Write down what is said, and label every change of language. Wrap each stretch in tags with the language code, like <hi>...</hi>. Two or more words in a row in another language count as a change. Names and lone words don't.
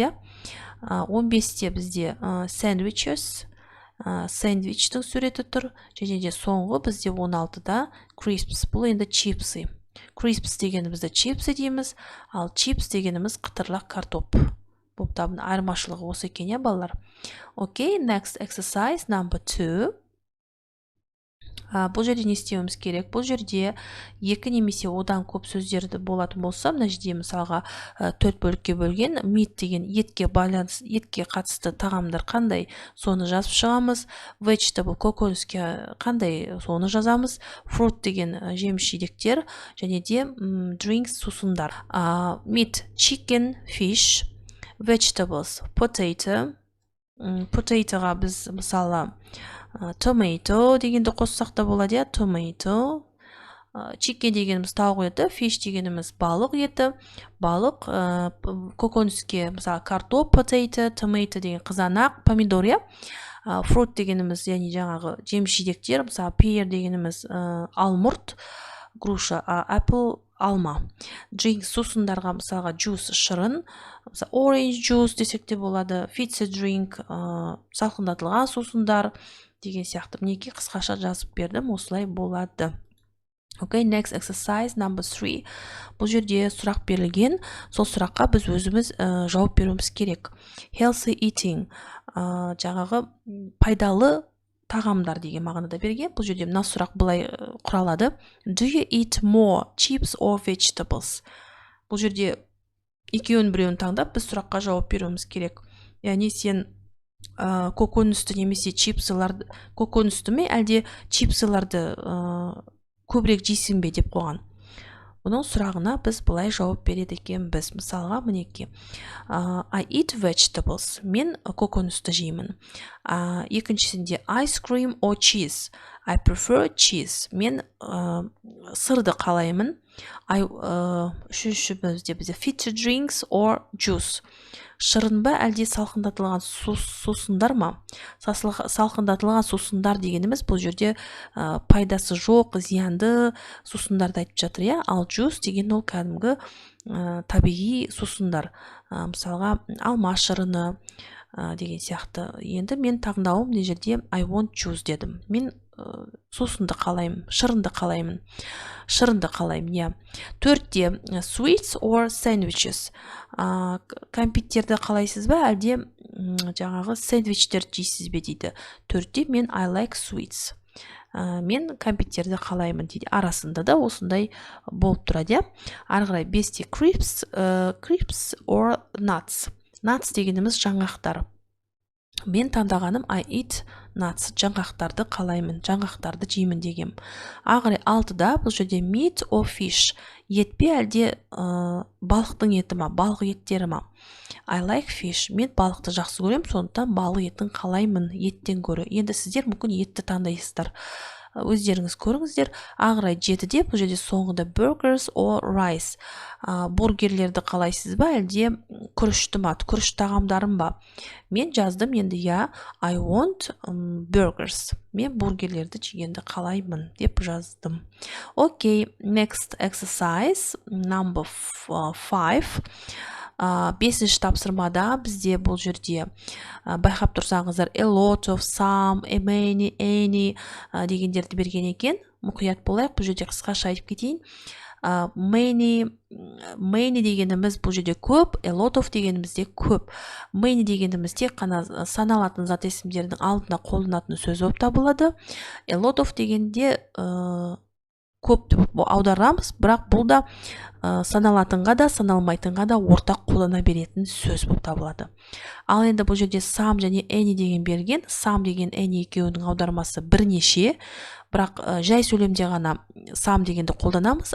<kk>15-те бізде sandwiches, сэндвичтің суреті тұр. Және де соңғы бізде 16-да crisps, бұл енді чипсы. Crisps дегенімізді чипсы дейміз, ал chips дегеніміз қытырлақ картоп. Бұл табын айырмашылығы осы екен, балалар. Окей,</kk> <en>next exercise number 2.</en> <kk>Бұл жерде не істеуіміз керек? Бұл жерде екі немесе одан көп сөздерді болатын болса, мына жерде мысалға 4 бөлікке бөлген. Meat деген етке қатысты тағамдар қандай, соны жазып шығамыз. Vegetable, көкөніске қандай, соны жазамыз. Fruit деген жеміс-жидектер, және де drinks, сусындар.</kk> <en>Meat, chicken, fish. Vegetables, potato.</en> <kk>Potatoға біз мысалы tomato дегенді қоссақ та болады. Tomato. Chicken дегеніміз тауық еті, fish дегеніміз балық еті. Балық, көкөніске мысалы картоп,</kk> <en>potato, tomato</en> <kk>деген қызанақ, помидор, иә. Fruit дегеніміз, яғни жаңағы жеміс-жидектер, мысалы pear дегеніміз алмұрт, груша, apple алма. Drink сусындарға мысалға juice шырын, мысалы</kk> <en>orange juice</en> <kk>десек те болады,</kk> <en>fizzy drink</en> <kk>салқындатылған сусындар деген сияқты. Мінекей қысқаша жазып бердім, осылай болады.</kk> <en>Okay, next exercise number 3.</en> <kk>Бұл жерде сұрақ берілген, сол сұраққа біз өзіміз жауап беруіміз керек.</kk> <en>Healthy eating,</en> <kk>жаңағы пайдалы тағамдар деген мағынада берген. Бұл жерде мына сұрақ былай құралады.</kk> <en>Do you eat more chips or vegetables?</en> <kk>Бұл жерде екеуін таңдап, біз сұраққа жауап беруіміз керек. Яғни сен көкөністі немесе чипсыларды, көкөністі ме әлде чипсыларды көбірек жейсің бе деп қойған. Бұның сұрағына біз былай жауап береді екенбіз. Мысалға, мінекей.</kk> <en>I eat vegetables.</en> <kk>Мен көкөністі жеймін. Екіншісінде</kk> <en>ice cream or cheese. I prefer cheese.</en> <kk>Мен сырды қалаймын. Үшіншісінде бізде</kk> <en>fizzy drinks or juice.</en> <kk>Шырын ба әлде салқындатылған сусындар ма? Салқындатылған сусындар дегеніміз бұл жерде пайдасы жоқ, зиянды сусындарды айтып жатыр, иә. Ал juice деген ол кәдімгі табиғи сусындар. Мысалға, алма шырыны деген сияқты. Енді мен таңдауым мына жерде</kk> <en>I want juice</en> <kk>дедім. Мен сусынды қалаймын, шырынды қалаймын. Шырынды қалаймын, иә. Төртте</kk> <en>sweets or sandwiches.</en> <kk>Кәмпиттерді қалайсыз ба, әлде жаңағы сэндвичтер жейсіз бе дейді. Төртте мен</kk> <en>I like sweets.</en> <kk>Мен кәмпиттерді қалаймын дейді. Арасында да осындай болып тұрады, иә. Ары қарай бесте</kk> <en>crisps or nuts.</en> <kk>Nuts дегеніміз жаңғақтар. Мен таңдағаным</kk> <en>I eat nuts,</en> <kk>жаңғақтарды қалаймын, жаңғақтарды жеймін дегем. Ағырай алтыда бұл жерде</kk> <en>meat or fish,</en> <kk>ет пе әлде балықтың еті ма, балық еттері ма?</kk> <en>I like fish,</en> <kk>мен балықты жақсы көрем, сондықтан балық етін қалаймын еттен гөрі. Енді сіздер мүмкін етті таңдайсыздар. Өздеріңіз көріңіздер. Ағырай жетіде бұл жерде соңғыда</kk> <en>burgers or rice.</en> <kk>Бургерлерді қалайсыз ба, әлде күрішті ма, күріш тағамдарын ба? Мен жаздым енді, я</kk> <en>I want burgers.</en> <kk>Мен бургерлерді жегенді қалаймын деп жаздым.</kk> <en>Okay, next exercise number 5.</en> <kk>Бесінші тапсырмада бізде бұл жерде байқап тұрсаңыздар</kk> <en>a lot of, some, a many, any</en> <kk>дегендерді берген екен. Мұқият болайық, бұл жерде қысқаша айтып кетейін. Many дегеніміз бұл жерде көп,</kk> <en>a lot of</en> <kk>дегенімізде көп. Many дегеніміз тек қана саналатын зат есімдердің алдына қолданатын сөз болып табылады.</kk> <en>A lot of</en> <kk>дегенде көп деп аударамыз, бірақ бұл да саналатынға да, саналмайтынға да ортақ қолдана беретін сөз болып табылады. Ал енді бұл жерде some және any деген берген. Some деген any екеуінің аудармасы бірнеше, бірақ жай сөйлемде ғана some дегенді қолданамыз.</kk>